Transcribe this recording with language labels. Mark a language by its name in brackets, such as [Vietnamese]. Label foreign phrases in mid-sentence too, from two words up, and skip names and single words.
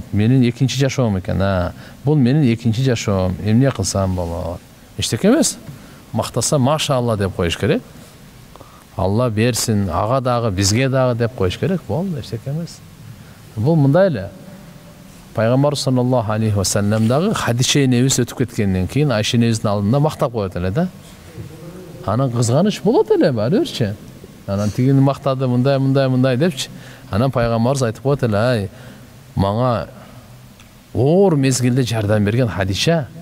[Kyrgyz] Менин 2-чи жашоом экен. Бул менин 2-чи жашоом. Эмне кылсам болот? Эчтеке эмес. Мактаса машалла деп коюш керек. Алла берсин, ага дагы, бизге дагы деп коюш керек. Болду, эчтеке эмес. Бул мындай эле. Пайгамбар [Arabic] صلى الله عليه وسلم [Kyrgyz] дагы хадише энебиз өтүп кеткенден кийин Айша энебиздин алдында мактап коет эле да. Анан кызганыч болот эле баары бирчи. Анан тигини мактады, мындай депчи. Анан пайгамбарыбыз айтып коет эле, ай, мага оор мезгилде жардам берген Хадиша.